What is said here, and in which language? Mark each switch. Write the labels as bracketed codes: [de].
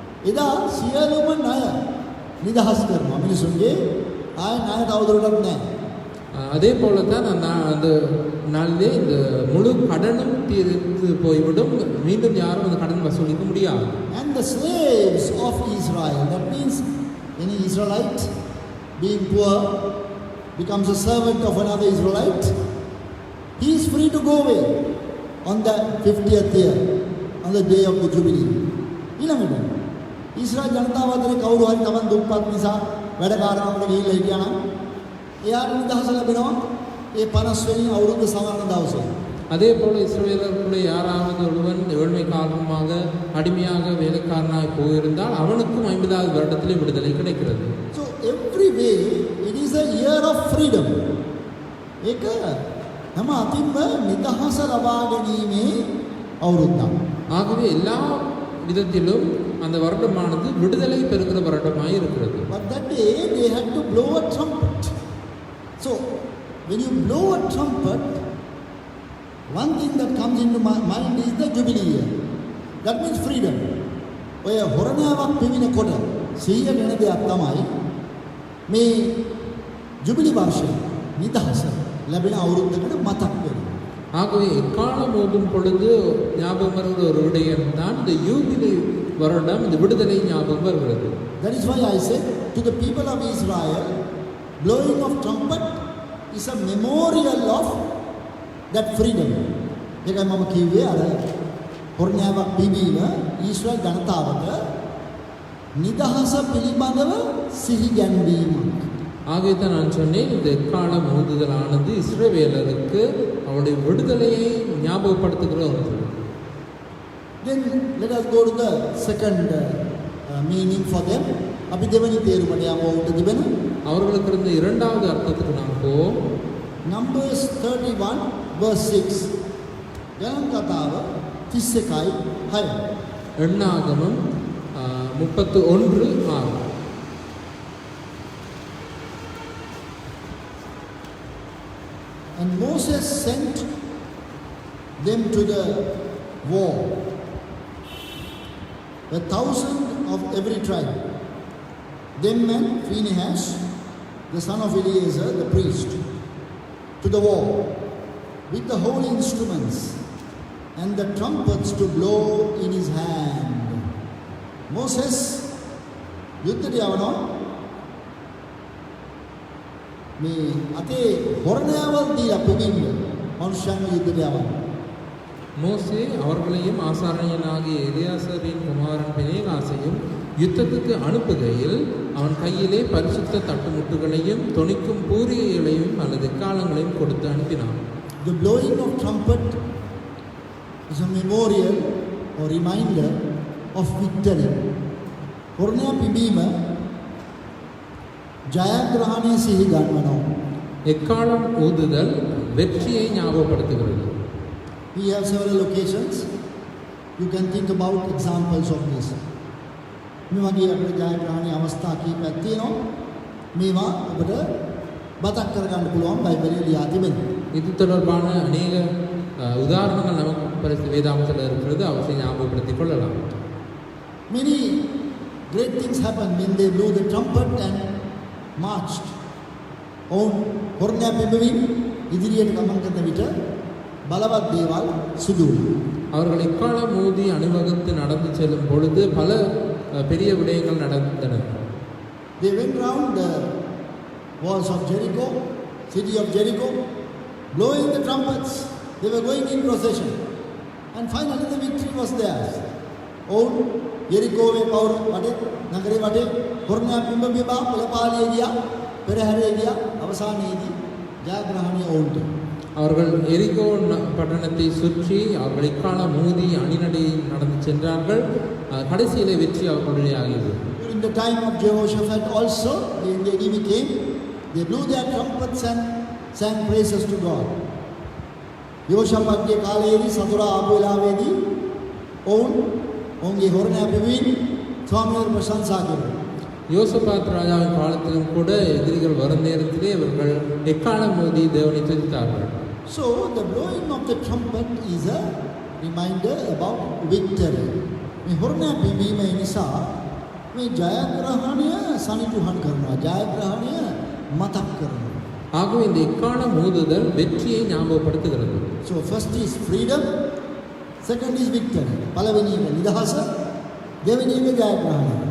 [si] එදා සියලුම ණය නිදහස් කරනවා මිනිසුන්ගේ ආයෙ ණය තවදුරටත් නැහැ. [ta] அதே போல தான் அந்த நாளிலே இந்த முழு கடனும் தீர்த்து போய்விடும். மீண்டும் யாரும் அந்த கடன் வசூலிக்க முடியாது. [en] And the slaves of Israel, that means any Israelite being poor becomes a servant of another Israelite, he is free to go away on the 50th year, on the day of the Jubilee. [si] ඊළඟට ඊශ්‍රායල් ජනතාව අතරේ කවුරු හරි තමන් දුප්පත් නිසා වැඩ කාරණාවකට ගිහිල්ලා හිටියා නම් එයාට නිදහස ලැබෙනවා ඒ 50 වෙනි අවුරුද්ද සමරන දවසේ. [ta] அதே போல இஸ்ரவேலர்களுடைய யாராவது ஒருவன் ஏழ்மை காரணமாக அடிமையாக வேலைக்காரனாய் போயிருந்தால் அவனுக்கும் 50வது வருடத்திலே விடுதலை கிடைக்கிறது. [en] So every way it is a year of freedom. [si] ඒක හැම අතින්ම නිදහස ලබා ගැනීමේ අවුරුද්දක්. [ta] ஆகவே எல்லா விதத்திலும் அந்த வருடமானது விடுதலை பெறுகிற வருடமாய் இருக்கிறது. [en] But that day they had to blow a trumpet. So when you blow a trumpet, one thing that comes into my mind is the jubilee year. That means freedom. [si] ඔය හොරණාවක් පිවිනකොට සිහිය වෙන දෙයක් තමයි මේ ජුබිලි වර්ෂය නිදහස ලැබෙන අවුරුද්දකට මතක් වෙනවා. [ta] ஆகவே எக்காலம் ஓதும் பொழுது ஞாபகம் வருகிற ஒரு விடயம் தான் இந்த யூபிலி வருடம், இந்த விடுதலை ஞாபகம் வருகிறது. [en] That is why I said to the people of Israel, blowing of trumpet is a memorial of that freedom. [si] ඒකයි මම කිව්වේ අර හොරණයාවක් පිබීම ඊශ්‍රායල් ජනතාවට නිදහස පිළිබඳව සිහි ගැන්වීමක්. [ta] ஆகவே தான் நான் சொன்னேன், இந்த எக்காலம் ஊதுதலானது இஸ்ரவேலருக்கு அவருடைய விடுதலையை ஞாபகப்படுத்துகிற ஒன்று. [en] Then let us go to the second meaning for them. [si] අපි දෙවෙනි තේරුමට යමු උන්ට තිබෙන. [ta] அவர்களுக்கு இருந்த இரண்டாவது அர்த்தத்துக்கு நாம் போவோம். [en] Numbers 31 verse 6. [si] ගණන් කතාව 31යි 6. [ta] எண்ணாகமம் 31:6. [en] And Moses sent them to the war, 1,000 of every tribe. Them and Phinehas, the son of Eleazar, the priest, to the war with the holy instruments and the trumpets to blow in his hand. [si] Moses යුද්ධයට යවනවා. මේ අතේ හොරණයාවල් දීලා පුගින්න මනුෂ්‍යයන්ව යුද්ධයට යවනවා. [ta] மோசே அவர்களையும் ஆசாரியனாகிய எலியாசரின் குமாரன் பினேகாசையும் யுத்தத்துக்கு அனுப்புகையில் அவன் கையிலே பரிசுத்த தட்டுமுட்டுகளையும் தொனிக்கும் பூரியைகளையும் அல்லது காலங்களையும் கொடுத்து அனுப்பினான். [en] The blowing of trumpet is a memorial or reminder of victory. [si] හොරණයා පිබීම ජයග්‍රහණය සිහි ගන්වනවා. [ta] எக்காலம் ஊதுதல் வெற்றியை ஞாபகப்படுத்துகிறது. [en] We have several occasions. You can think about examples of this. [si] මේ වගේ අපේ ජයග්‍රහණයේ අවස්ථා කීපයක් තියෙනවා. මේවා ඔබට මතක් කරගන්න පුළුවන් බයිබලයේ ලියා තිබෙනවා. [ta] இது தொடர்பான அநேக உதாரணங்கள் நமக்கு பரிசு வேதாகமத்தில் இருக்கிறது, அவற்றை ஞாபகப்படுத்திக் கொள்ளலாம். [en] Many great things happened when they blew the trumpet and marched. [si] හොරණයා පිබීම ඉදිරියට ගමන් කරන විට බලවත් දේවල් සිදු වුණා. [ta] அவர்கள் எக்காலம் ஊதி அணிவகுத்து நடந்து செல்லும் பொழுது பல பெரிய விடயங்கள் நடந்தன. [en] They went round the walls of Jericho, city of Jericho, blowing the trumpets. They were going in procession. And finally the victory was theirs. [si] ඔවුන් යෙරිකෝවේ පවුර වටේ නගරේ වටේ හොරණයා පිබීම පළපාලියේ ගියා, පෙරහැරේ ගියා. අවසානයේදී ජයග්‍රහණය ඔවුන්ට. [ta] அவர்கள் எரிகோ பட்டணத்தை சுற்றி அவர்கள் எக்காலம் ஊதி அணிநடை நடந்து சென்றார்கள். கடைசியிலே வெற்றி அவர்களுடைய ஆகியது. [en] During the time of Jehoshaphat also, when the enemy came, they blew their trumpets and sang praises to God. [si] යෝෂාපත්ගේ කාලයේදී සතුරා ආපු වෙලාවේදී ඔවුන්ගේ හොරණයා පිබීම ස්වාමීන් ප්‍රශංසා කළා. [ta] யோசபாத் ராஜாவின் காலத்திலும் கூட எதிரிகள் வரும் நேரத்திலே இவர்கள் எக்காலம் ஊதி தேவனை துதித்தார்கள். [en] So the blowing of the trumpet is a reminder about victory. [si] මේ හොරණයා පිබීම නිසා මේ ජයග්‍රහණය සනිටුහන් කරනවා. ජයග්‍රහණය මතක් කරනවා. [ta] ஆகவே இந்த எக்காலம் ஊதுதல் வெற்றியை ஞாபகப்படுத்துகிறது. [en] So first is freedom, second is victory. [si] පළවෙනි එක නිදහස, දෙවෙනි එක ජයග්‍රහණය.